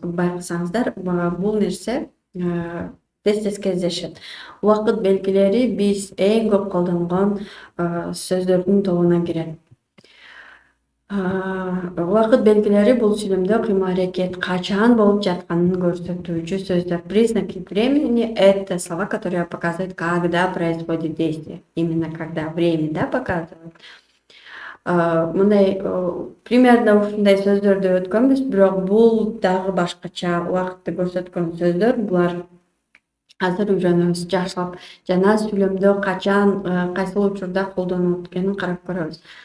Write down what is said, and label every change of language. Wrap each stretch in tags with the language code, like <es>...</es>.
<ky>Байкасаңыздар, бул нерсе тез кездешет. Убакыт белгилери биз эң көп колдонгон сөздөрдүн тобуна кирет. Убакыт белгилери бул сүйлөмдө кыймыл-аракет качан болуп жатканын көрсөтүүчү сөздөр.</ky> <ru>Признаки времени — это слова, которые показывают, когда происходит действие. Именно когда время, да, показывают.</ru> <ky>Мындай примерно ушундай сөздөрдү өткөнбүз, бирок бул дагы башкача убакытты көрсөткөн сөздөр. Булар азыр үйрөнөбүз жакшылап. Жана сүйлөмдө качан, кайсыл учурда колдонулат экенин карап көрөбүз.</ky>